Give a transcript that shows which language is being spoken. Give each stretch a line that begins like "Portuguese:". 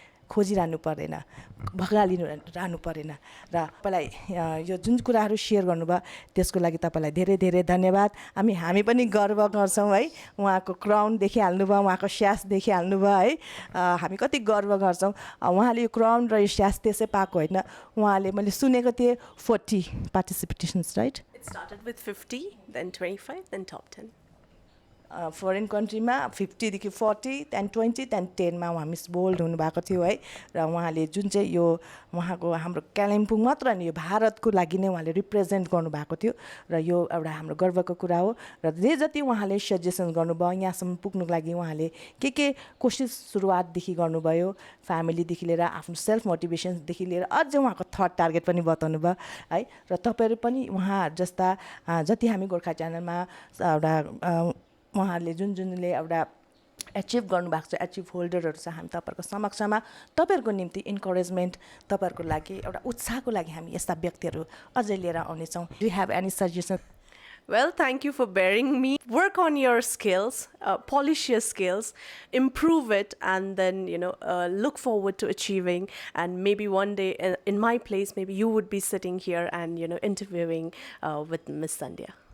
Nepali: खोजिरहनु पर्दैन, भगालिरहनु परेन. र तपाईँलाई यो जुन कुराहरू सेयर गर्नुभयो त्यसको लागि तपाईँलाई धेरै धेरै धन्यवाद. हामी पनि गर्व गर्छौँ है. उहाँको क्राउन देखिहाल्नुभयो, उहाँको स्यास देखिहाल्नुभयो है. हामी कति गर्व गर्छौँ. उहाँले यो क्राउन र यो स्यास त्यसै पाएको होइन. उहाँले मैले सुनेको थिएँ 40 पार्टिसिपेसन्स right,
English: It started with 50, then 25, then top 10.
Nepali: Foreign कन्ट्रीमा 50देखि 40 त्यहाँदेखि 20 त्यहाँदेखि 10मा उहाँ मिस वर्ल्ड हुनुभएको थियो है र उहाँले जुन चाहिँ यो उहाँको हाम्रो कालिम्पोङ मात्र नि यो भारतको लागि नै उहाँले रिप्रेजेन्ट गर्नुभएको थियो र यो एउटा हाम्रो गर्वको कुरा हो र जे जति उहाँले सजेसन गर्नुभयो यहाँसम्म पुग्नुको लागि उहाँले के कोसिस सुरुवातदेखि गर्नुभयो फ्यामिलीदेखि लिएर आफ्नो सेल्फ मोटिभेसनदेखि लिएर अझै उहाँको थर्ड टार्गेट पनि बताउनु भयो है र तपाईँहरू पनि उहाँ जस्ता जति हामी गोर्खा च्यानलमा एउटा उहाँहरूले जुनले एउटा एचिभ गर्नुभएको छ एचिभ होल्डरहरू छ हामी तपाईँहरूको समक्षमा तपाईँहरूको निम्ति इन्करेजमेन्ट तपाईँहरूको लागि एउटा उत्साहको लागि हामी यस्ता व्यक्तिहरू अझै लिएर आउनेछौँ do have any suggestion
English: Well, thank you for bearing me. Work on your skills, polish your skills, improve it, and then, look forward to achieving. And maybe one day in my place, maybe you would be sitting here and, interviewing with Miss Sandhya.